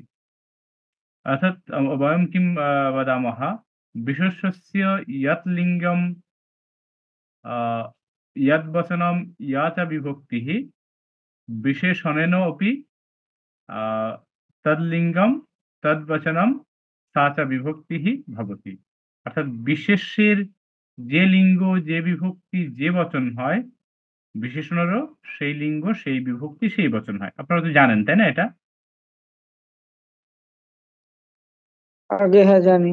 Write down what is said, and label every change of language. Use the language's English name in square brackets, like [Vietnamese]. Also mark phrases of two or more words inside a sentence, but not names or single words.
[Sanskrit] अर्थात् वयं किं वदामः विशेषस्य यत् लिङ्गं यद्वचनं या च विभक्तिः विशेषणेन अपि तद्लिङ्गं तद्वचनं सा च বিভক্তিः ভবতি। [Bangla] অর্থাৎ বিশেষ্যের যে লিঙ্গ, যে বিভক্তি, যে বচন হয়, বিশেষণেরও সেই লিঙ্গ, সেই বিভক্তি, সেই বচন হয়। আপনারা তো জানেন, তাই না এটা? আগে হ্যাঁ জানি।